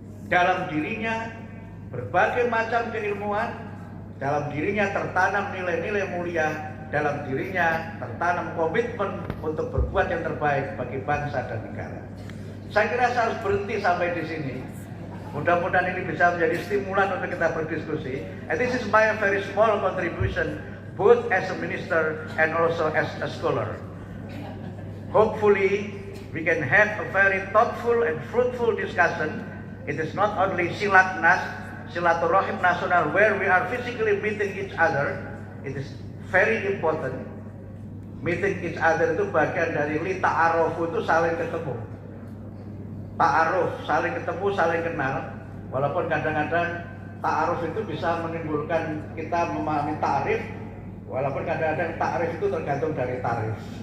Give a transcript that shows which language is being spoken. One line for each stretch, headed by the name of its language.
Indonesian: dalam dirinya berbagai macam keilmuan, dalam dirinya tertanam nilai-nilai mulia, dalam dirinya tertanam komitmen untuk berbuat yang terbaik bagi bangsa dan negara. Saya kira saya harus berhenti sampai di sini. Mudah-mudahan ini bisa menjadi stimulan untuk kita berdiskusi.
English: And this is my very small contribution, both as a minister and also as a scholar. Hopefully, we can have a very thoughtful and fruitful discussion. It is not only silaturahim nasional where we are physically meeting each other. It is very important. Meeting each other
Indonesian: itu bagian dari li ta'aruf, itu saling ketemu. Ta'aruf, saling ketemu, saling kenal. Walaupun kadang-kadang ta'aruf itu bisa menimbulkan kita memahami ta'rif, walaupun kadang-kadang ta'rif itu tergantung dari tarif.